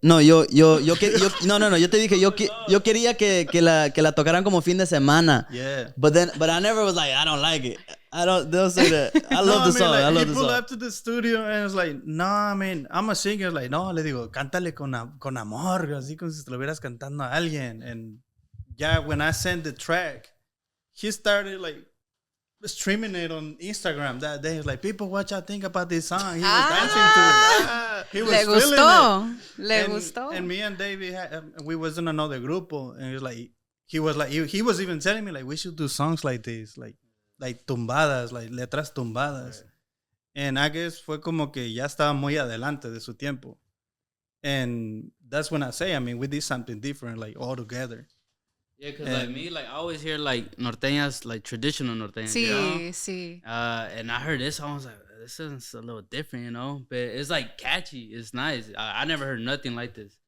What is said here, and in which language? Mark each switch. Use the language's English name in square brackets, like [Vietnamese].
[Spanish] No, yo te dije, yo quería que la tocaran como fin de semana. [English] Yeah. But I never was like, I don't like it. They'll say that. I love the song. Like, I love the song. He pulled up to the studio and was like, no, I mean, I'm a singer. [Spanish] Like, no, le digo, cántale con amor, así como si te lo hubieras cantando a alguien. And yeah, when I sent the track, he started like streaming it on Instagram that day. He was like, people, what y'all think about this song? He was dancing to it. He was Le gustó. [English] And me and David, we was in another grupo, and he was even telling me like, we should do songs like this, like tumbadas, like letras tumbadas. Right. And I guess [Spanish] fue como que ya estaba muy adelante de su tiempo. [English] And that's when I say, I mean, we did something different, like all together. Yeah, because like me, like I always hear like norteñas, like traditional norteñas. [Spanish] Sí, [English] you know? [Spanish] sí. [English] And I heard this song, I was like, this is a little different, you know? But it's like catchy. It's nice. I never heard nothing like this.